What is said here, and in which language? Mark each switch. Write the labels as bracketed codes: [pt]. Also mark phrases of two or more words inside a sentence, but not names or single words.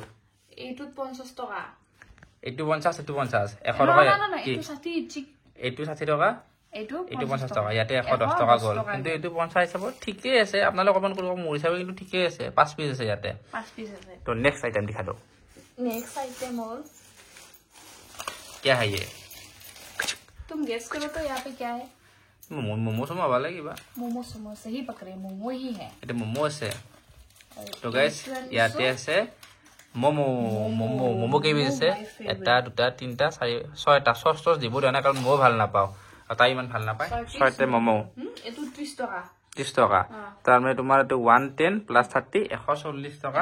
[as] এইটোত 50 টকা এইটো 50 এইটো 50 100 টকা এইটো 60 এইটো 60 টকা এইটো 50 টকা ইয়াতে 110 টকা গ'ল কিন্তু এইটো 50 হিচাপত ঠিকে আছে আপোনালোকে অকমান কৰিব মোৰ হিচাপে কিন্তু ঠিকে আছে 5 পিচ আছে ইয়াতে 5 পিচ আছে [hi] তো [en] next item [hi] दिखा दो [en] next item [hi] और क्या है ये तुम गेस करो तो यहाँ पे क्या है मोमो सोमो वाला की बा मोमो सोमो सही पकड़े मोमो ही है [as] এটা মোমো আছে তো গাইস ইয়াতে আছে মোমো মোমো মোমো কেবি আছে এটা দুটা তিনটা চাৰি ছয়টা সস দিব না কাৰণ মই ভাল নাপাওঁ আৰু তাই ইমান ভাল নাপায় ছয়টা মোমো এটো 30 টকা 30 টকা তাৰ মানে তোমাৰ এটো 110 প্লাস 30 140 টকা